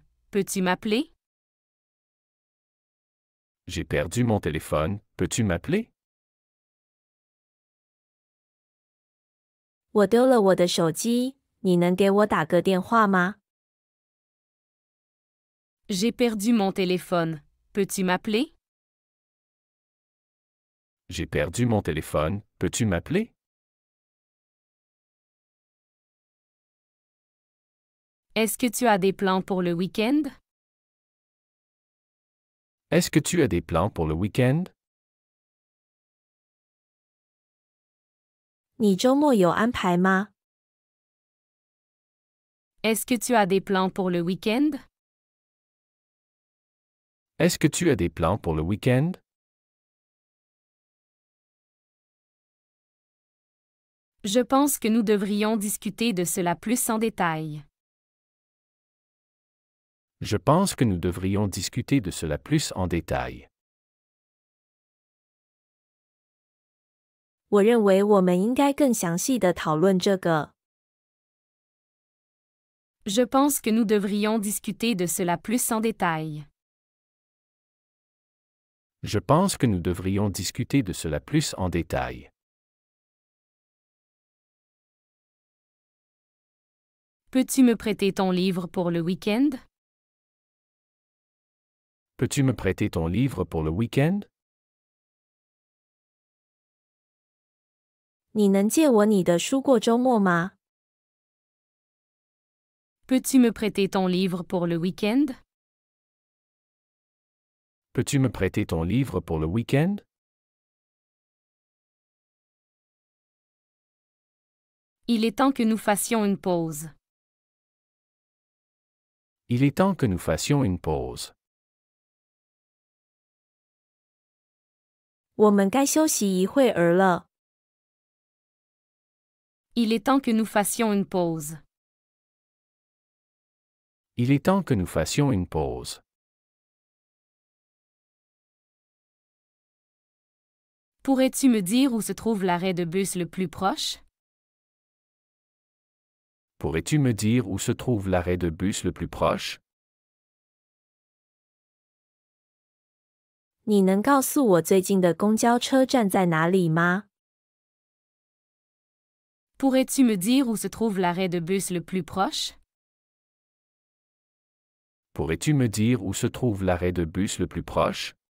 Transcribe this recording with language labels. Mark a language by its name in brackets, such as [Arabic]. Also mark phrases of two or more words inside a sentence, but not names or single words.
[French] Peux-tu m'appeler? J'ai perdu mon téléphone, peux-tu m'appeler? [Chinese] 我丢了我的手机，你能给我打个电话吗？ [French] J'ai perdu mon téléphone. Peux-tu m'appeler? J'ai perdu mon téléphone, peux-tu m'appeler? Est-ce que tu as des plans pour le week-end? Est-ce que tu as des plans pour le week-end? [Chinese] 你周末有安排吗？ [French] Est-ce que tu as des plans pour le week-end? Est-ce que tu as des plans pour le week-end? Je pense que nous devrions discuter de cela plus en détail. Je pense que nous devrions discuter de cela plus en détail. [Chinese] 我认为我们应该更详细地讨论这个。 [French] Je pense que nous devrions discuter de cela plus en détail. Je pense que nous devrions discuter de cela plus en détail. Peux-tu me prêter ton livre pour le week-end? Peux-tu me prêter ton livre pour le week-end? [Chinese] 你能借我你的书过周末吗？ [French] Peux-tu me prêter ton livre pour le week-end? Peux-tu me prêter ton livre pour le week-end? Il est temps que nous fassions une pause. Il est temps que nous fassions une pause. [Chinese] 我们该休息一会儿了。 [French] Il est temps que nous fassions une pause. Il est temps que nous fassions une pause. Pourrais-tu me dire où se trouve l'arrêt de bus le plus proche? Pourrais-tu me dire où se trouve l'arrêt de bus le plus proche? [Chinese] 你能告诉我最近的公交车站在哪里吗？ [French] Pourrais-tu me dire où se trouve l'arrêt de bus le plus proche? Pourrais-tu me dire où se trouve l'arrêt de bus le plus proche?